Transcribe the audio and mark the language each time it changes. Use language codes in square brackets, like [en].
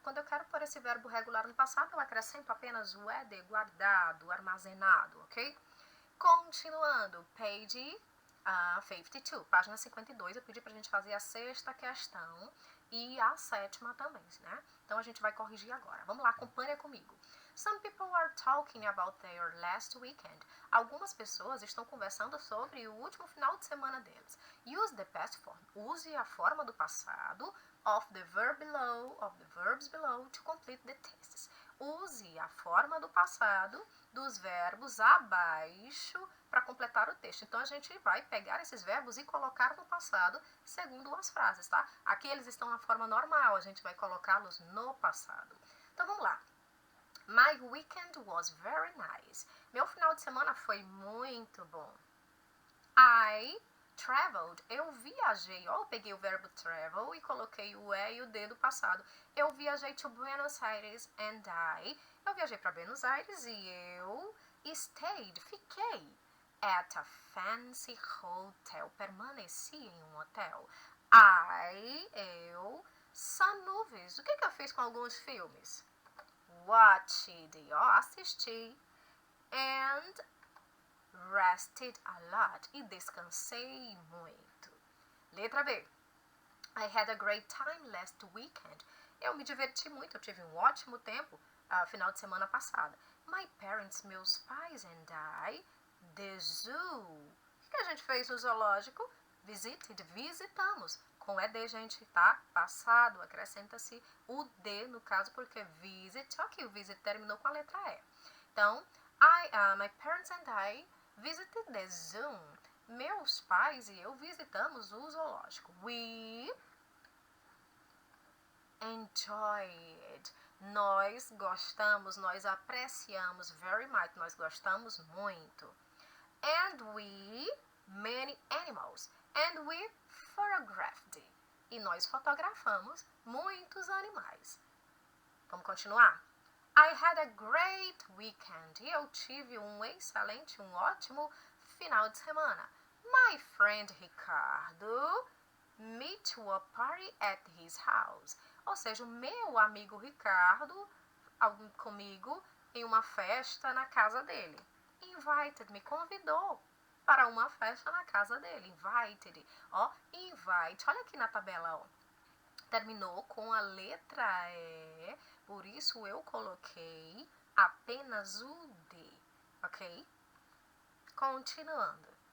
[pt] Quando eu quero pôr esse verbo regular no passado, eu acrescento apenas o ED, guardado, armazenado, ok? Continuando, page 52, página 52, eu pedi pra gente fazer a 6ª questão e a 7ª também, né? Então a gente vai corrigir agora. Vamos lá, acompanha comigo. [en] Some people are talking about their last weekend. [pt] Algumas pessoas estão conversando sobre o último final de semana deles. [en] Use the past form. [pt] Use a forma do passado [en] of the verbs below to complete the tests. [pt] use a forma do passado dos verbos abaixo para completar o texto. Então, a gente vai pegar esses verbos e colocar no passado segundo as frases, tá? Aqui eles estão na forma normal, a gente vai colocá-los no passado. Então, vamos lá. [en] My weekend was very nice. [pt] Meu final de semana foi muito bom. [en] I traveled. [pt] Eu viajei. Ó, eu peguei o verbo travel e coloquei o e o do passado. Eu viajei [en] to Buenos Aires and [pt] eu viajei para Buenos Aires e eu [en] stayed, [pt] fiquei [en] at a fancy hotel. [pt] Permaneci em um hotel. Eu [en] saw movies. [pt] O que eu fiz com alguns filmes? [en] Watched, ó, [pt] assisti. [en] And rested a lot. [pt] E descansei muito. Letra B. [en] I had a great time last weekend. [pt] Eu me diverti muito, eu tive um ótimo tempo final de semana passada. [en] My parents, [pt] meus pais [en] and the zoo. [pt] O que a gente fez no zoológico? Visited, visitamos. Com ED, gente, tá? Passado, acrescenta-se o D no caso, porque visit, aqui o visit terminou com a letra E. [en] Então, my parents and I visited the zoo. [pt] Meus pais e eu visitamos o zoológico. [en] We enjoyed. [pt] Nós gostamos, nós apreciamos [en] very much, [pt] nós gostamos muito. [en] And we, many animals. And we photographed. [pt] E nós fotografamos muitos animais. Vamos continuar? [en] I had a great weekend. [pt] E eu tive um excelente, um ótimo final de semana. [en] My friend Ricardo me to a party at his house. [pt] Ou seja, o meu amigo Ricardo comigo em uma festa na casa dele. Invited, me convidou para uma festa na casa dele. Invited, ó, invite. Olha aqui na tabela, ó. Terminou com a letra E, por isso eu coloquei apenas o D, ok? Continuando.